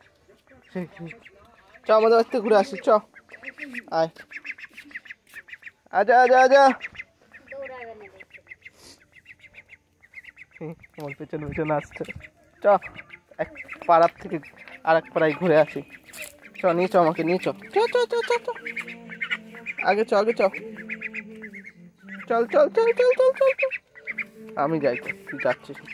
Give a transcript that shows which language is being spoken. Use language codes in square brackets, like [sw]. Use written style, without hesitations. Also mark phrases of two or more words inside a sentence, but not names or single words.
[bn] চ আমাদের বাড়িতে ঘুরে আসি, চ আয়। [hi] आजा आजा आजा। [bn] আমার পেছনে পেছনে আসছে। চ এক পাড়ার থেকে আর এক পাড়ায় ঘুরে আসি। চ নিয়ে চ, আমাকে নিয়ে চ, চ চ চ চ চ। আগে চ, আগে চ, চল চল চল চল চল চল চল। আমি যাই তো, তুই যাচ্ছিস।